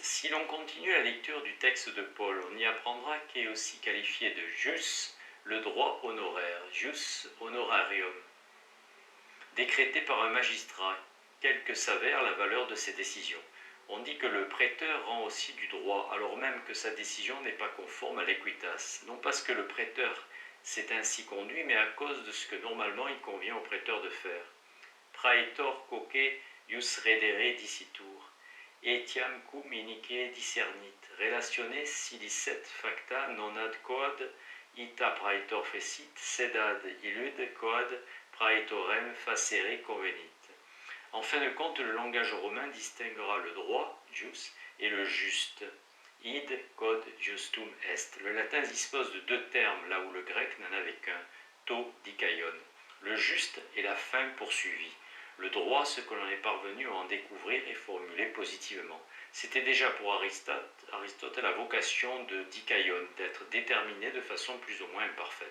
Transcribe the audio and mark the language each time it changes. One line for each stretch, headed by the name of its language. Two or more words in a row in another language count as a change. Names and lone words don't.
French: Si l'on continue la lecture du texte de Paul, on y apprendra qu'est aussi qualifié de jus le droit honoraire,
Latin: jus honorarium,
French: décrété par un magistrat, quelle que s'avère la valeur de ses décisions. On dit que le prêteur rend aussi du droit, alors même que sa décision n'est pas conforme à l'equitas, non parce que le prêteur s'est ainsi conduit, mais à cause de ce que normalement il convient au prêteur de faire.
Latin: Praetor quoque ius redere dicitur, etiam cum inique discernit, relatione si licet facta non ad quod ita praetor fecit, sed ad illud quod praetorem facere convenit.
French: En fin de compte, le langage romain distinguera le droit, jus, et le juste,
Latin: id quod justum est.
French: Le latin dispose de deux termes, là où le grec n'en avait qu'un,
Greek: τὸ δίκαιον.
French: Le juste est la fin poursuivie. Le droit, ce que l'on est parvenu à en découvrir et formuler positivement. C'était déjà pour Aristote la vocation de dikaion, d'être déterminé de façon plus ou moins imparfaite.